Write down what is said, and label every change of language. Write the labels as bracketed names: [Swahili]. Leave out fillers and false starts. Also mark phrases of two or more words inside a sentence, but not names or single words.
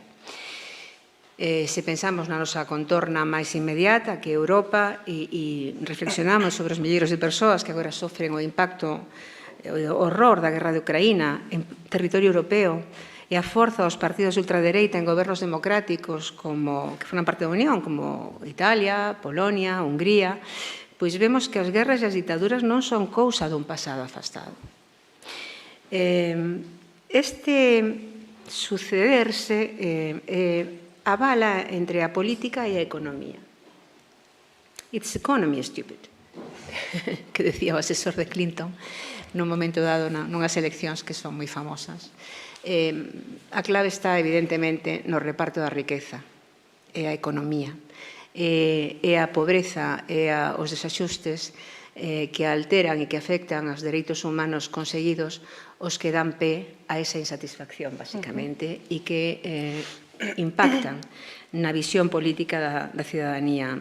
[Galician] Se pensamos na nosa contorna máis inmediata, que é Europa, e reflexionamos sobre os milleiros de persoas que agora sofren o impacto, o horror da guerra de Ucraína en territorio europeo e a forza dos partidos de ultradereita en gobernos democráticos que foran parte da Unión, como Italia, Polonia, Hungría, pois vemos que as guerras e as ditaduras non son cousa dun pasado afastado. Este sucederse avala entre a política e a economía. [English] It's economy, stupid, [Galician] que decía o asesor de Clinton nun momento dado nunhas eleccións que son moi famosas. A clave está, evidentemente, no reparto da riqueza, e a economía, e a pobreza, e os desaxustes que alteran e que afectan aos dereitos humanos conseguidos os que dan pé a esa insatisfacción, basicamente, e que impactan na visión política da cidadanía.